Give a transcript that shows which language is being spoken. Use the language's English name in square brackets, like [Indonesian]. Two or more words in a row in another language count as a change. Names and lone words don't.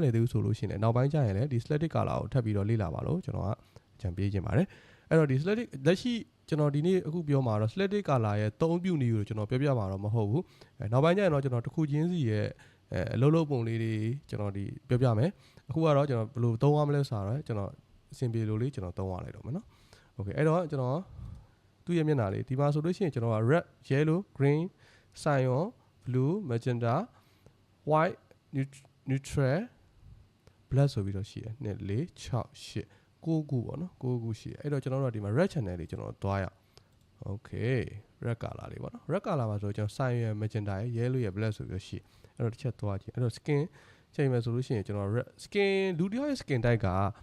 [Burmese] ည်သေးဘူးဆိုလို့ရှိရင်နောက်ပိုင်းကျရင်လည်းဒီ [English] selected color [Burmese] ကိုထပ်ပြီးတော့လေ့လာပါလို့ကျွန်တော်ကအကြံပေးချင်ပါတယ်အဲ့တော့ဒီ selected လက်ရှိကျွန်တော်ဒီနေ့အခုပြောမှာတော့ [English] selected color [Burmese] ရဲ့သုံးပြုနည်းကိုကျွန်တော်ပြောပြမှာတော့မဟုတ်ဘူးနောက်ပိုင်းကျရင်တော့ကျွန်တော်တစ်ခုချင်းစီရဲ့အလုပ်လုပ်ပုံလေးတွေကျွန်တော်ဒီပြောပြမယ်အခုကတော့ကျွန်တော်ဘယ်လိုသုံးရမလဲဆိုတော့ကျွန်တော်အဆင်ပြေလို့လေးကျွန်တော်သုံးရလိုက်တော့မယ်နော် okay အဲ့တော့ကျွန်တော်သူ့ရဲ့မျက်နှာလေးဒီမှာဆိုလို့ရှိရင်ကျွန်တော်က [English] red yellow green cyan blue magenta white neutral black [Burmese] ဆိုပြီးတော့ရှိတယ်2 4 6 8 9ခုပေါ့နော်9ခုရှိတယ်အဲ့တော့ကျွန်တော်တို့ကဒီမှာ [English] red channel [Burmese] လေးကျွန်တော်သွားရအောင် okay [English] red color [Burmese] လေးပေါ့နော် [English] red color [Burmese] မှာဆိုကျွန်တော် [English] cyan magenta [Burmese] ရယ် yellow ရယ် black ဆိုပြီးတော့ရှိအဲ့တော့တစ်ချက်သွားကြည့်အဲ့တော့ skin ချိန်မယ်ဆိုလို့ရှိရင်ကျွန်တော် [English] red skin [Burmese] လူတယောက်ရဲ့ [English] skin type [Burmese] က